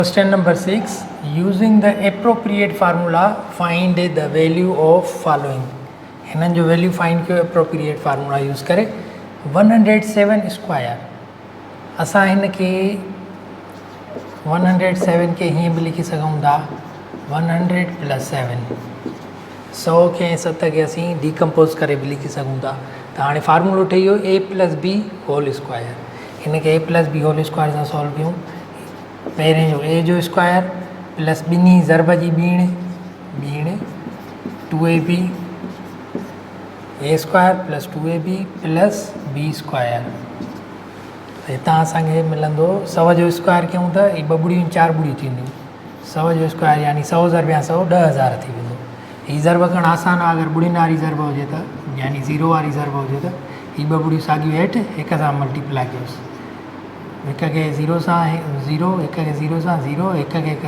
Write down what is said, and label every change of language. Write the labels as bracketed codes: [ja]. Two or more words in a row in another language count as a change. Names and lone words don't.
[en] Question number 6. Using the appropriate formula, find the value of following. [sd] हिननि जो [en] value find [sd] कयो [en] appropriate formula use [sd] करे 107 स्क्वायर असां हिन खे 107 खे हीअं बि लिखी सघूं था 100 + 7 100 खे 7 खे असीं डिकम्पोज़ करे बि लिखी सघूं था त हाणे फार्मूलो ठही वियो [en] a + b whole square [sd] हिन खे [en] a + b whole square [sd] सां सॉल्व कयूं पहिरें जो a जो स्क्वायर प्लस ॿिन्ही ज़रब जी ॿीण 2ab [en] a square plus 2ab plus b square [sd] हितां असांखे मिलंदो 100 जो स्क्वायर कयूं त ही 2 ॿुड़ियूं 4 ॿुड़ियूं थींदियूं 100 जो स्क्वायर यानी 100 ज़रबिया 100 10,000 थी वेंदो ही ज़रब करणु आसान आहे अगरि ॿुड़ियुनि वारी ज़रब हुजे त यानी 0 वारी ज़रब हुजे त ही 2 ॿुड़ियूं साॻियूं हेठि हिक सां मल्टीप्लाई कयोसि हिक खे 0 सां 0 हिक खे 0 सां 0 हिक खे हिक